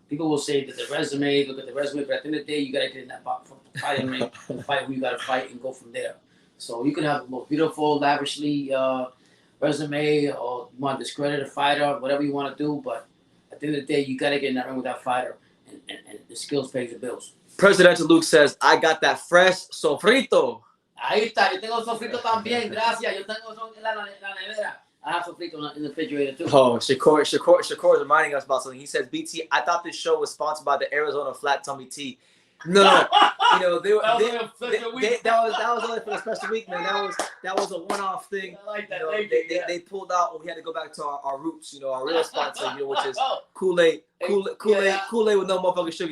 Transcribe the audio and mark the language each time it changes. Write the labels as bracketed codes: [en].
[en] People will say that the resume, look at the resume, but at the end of the day, you gotta get in that fighting ring, fight who you gotta fight, and go from there. So you can have the most beautiful, lavishly resume, or you want to discredit a fighter, whatever you want to do, but at the end of the day, you gotta get in that ring with that fighter, and the skills pays the bills. Presidential Luke says, "I got that fresh sofrito." [es] Ahí está, yo tengo sofrito también, gracias. Yo tengo en la nevera. [en] I have sofrito in the refrigerator too. Oh, Shakur is reminding us about something. He says, "BT, I thought this show was sponsored by the Arizona Flat Tummy Tea." No. You know, that was only for the special week, man. That was a one-off thing. I like that. You know, they pulled out. We had to go back to our roots, you know, our real sponsor, you know, which is Kool-Aid with no motherfucking sugar.